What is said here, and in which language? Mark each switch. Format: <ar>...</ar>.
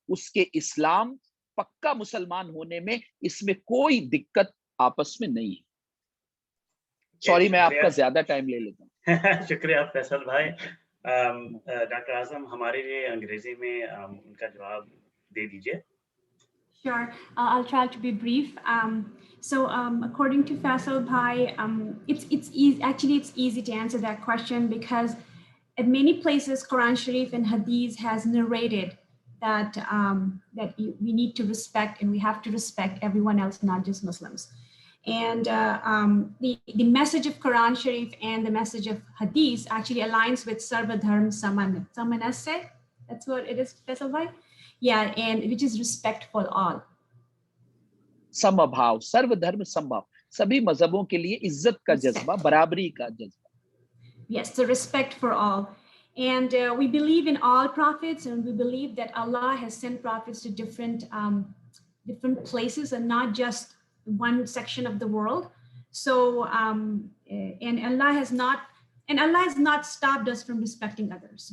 <hi>उसके इस्लाम पक्का मुसलमान होने में इसमें कोई दिक्कत आपस में नहीं है। सॉरी मैं आपका ज्यादा टाइम ले लेता हूँ। शुक्रिया फैसल भाई। डॉक्टर आजम हमारे लिए अंग्रेजी में उनका जवाब दे दीजिए।</hi> <en>Sure, I'll try to be brief. According to Faisal Bhai, it's easy. Actually, it's easy to answer that question because at many places, Quran Sharif and Hadith has narrated that we need to respect, and we have to respect everyone else, not just Muslims. And the message of Quran Sharif and the message of Hadith actually aligns with Sarva Dharm Samanase. That's what it is, Faisal Bhai. Yeah, and which is respect for all.</en> <hi>समभाव, सर्व धर्म समभाव, सभी मजहबों के लिए इज्जत का जज्बा, बराबरी का जज्बा.</hi> <en>Yes, the respect for all. And we believe in all prophets, and we believe that Allah has sent prophets to different places and not just one section of the world. So, and Allah has not stopped us from respecting others.</en>